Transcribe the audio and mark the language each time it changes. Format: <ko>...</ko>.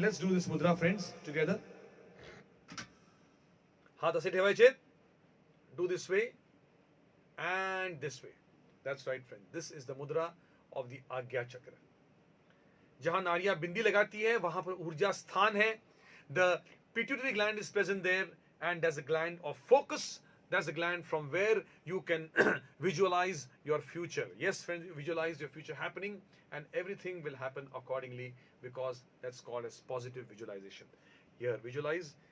<en>Let's do this mudra, friends, together.</en> <mr>हाथ असे ठेवायचे.</mr> <en>Do this way and this way. That's right, friend. This is the mudra of the Agya chakra.</en> <hi>जहां नारियां बिंदी लगाती है वहां पर ऊर्जा स्थान है.</hi> <en>The pituitary gland is present there, and that's a gland of focus. That's a gland from where you can visualize your future. Yes, friends, visualize your future happening, and everything will happen accordingly, because that's called as positive visualization. Here, visualize.</en>